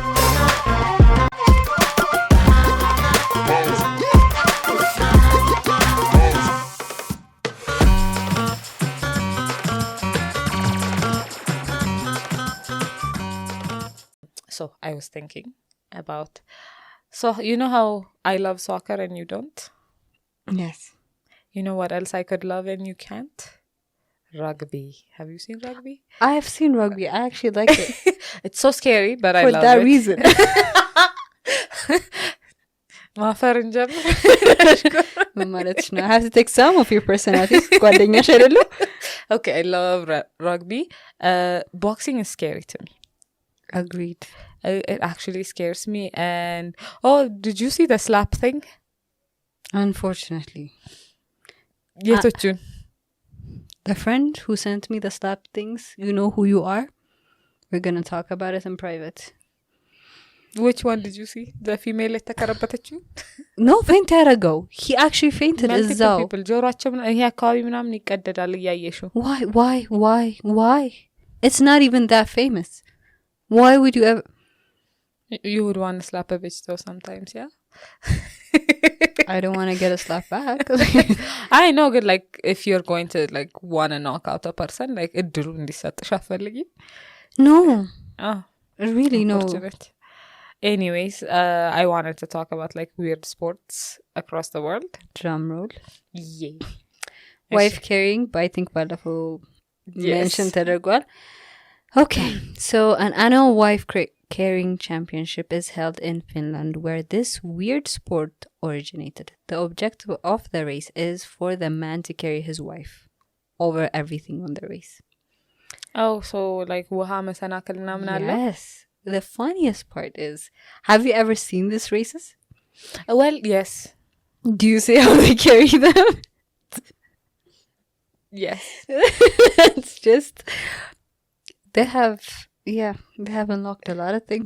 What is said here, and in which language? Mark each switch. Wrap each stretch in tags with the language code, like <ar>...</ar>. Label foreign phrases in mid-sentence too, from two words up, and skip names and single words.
<en>So I was thinking about, so you know how I love soccer and you don't? Yes. You know what else I could love and you can't? Rugby. Have you seen rugby? I have seen rugby. I actually like it. It's so scary, but I love it. For that reason.</en> <am>ማፈርን ጀምር ማለት ነው.</am> <en>I have to take some of your personality.</en> <am>ጓደኛሽ አይደሉ?</am> <en>Okay, I love rugby. Boxing is scary to me. Agreed. It actually scares me. And did you see the slap thing? Unfortunately.</en> <am>የቶቹን</am> <en>the friend who sent me the slap things, you know who you are. We're going to talk about it in private. Which one did you see? The female የተከረበተችው? No, faint ያረገው. He actually fainted እዛው.</en> <am>People ጆሮአቸው ይሄ አካባቢ ምናምን ይቀደዳል እያየሽው.</am> <en>Why? It's not even that famous. Why would you ever? You would want to slap a bitch though sometimes, yeah? I don't want to get a slap back. I know, good, like if you're going to like want to knock out a person, like</en> <am>እድሉ እንዲሰጥሽ አፈልጊ?</am> <en>No. Oh, really no. Anyways, I wanted to talk about like weird sports across the world. Drum roll. Yeah. Wife carrying, but I think ባለፈው mentioned ተደርጓል. Okay, so an annual wife carrying championship is held in Finland, where this weird sport originated. The objective of the race is for the man to carry his wife over everything on the race. Oh, so like</en> <am>ውሃ መሰናክል ምናምን አለ?</am> <en>Yes. The funniest part is, have you ever seen these races? Well, yes. Do you see how they carry them? Yes. It's just, they have unlocked a lot of things.</en>